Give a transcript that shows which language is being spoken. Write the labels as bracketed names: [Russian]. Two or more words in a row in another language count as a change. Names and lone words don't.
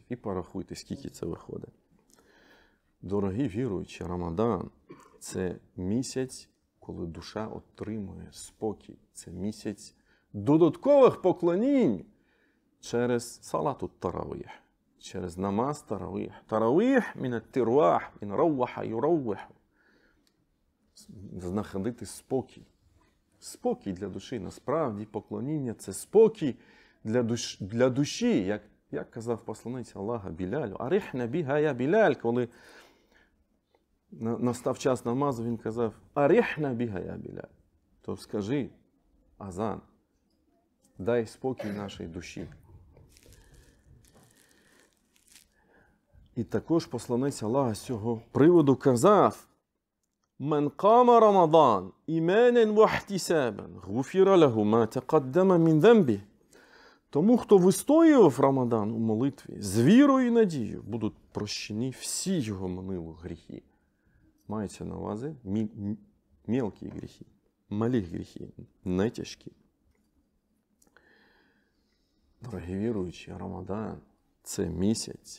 [Ukrainian] І порахуйте, скільки це виходить. Дорогі віруючі, Рамадан – це місяць, коли душа отримує спокій. Це місяць додаткових поклонінь через [Arabic] صلاة التراويح. [Ukrainian] Через намаз таравіх. [Arabic] تراويح من الترويح، من روّح يروّح. [Ukrainian] Знаходити спокій. Спокій для душі. Насправді поклоніння – це спокій для душі. Як казав посланець Аллаха Білялю. [Arabic] أرحنا بها يا بلال, [Ukrainian] коли настав час намазу, він казав [Arabic] أرحنا بها يا بلال. [Ukrainian] То скажи, азан, дай спокій нашій душі. І також посланець Аллаха з цього приводу казав [Arabic] «من قام رمضان إيمانا واحتسابا غفر له ما تقدم من ذنبه». [Ukrainian] Тому, хто вистоював Рамадан у молитві, з вірою і надією, будуть прощені всі його минулі гріхи. Мається на увазі мелкі гріхи, малі гріхи, не тяжкі. Дорогі віруючі, Рамадан – це місяць.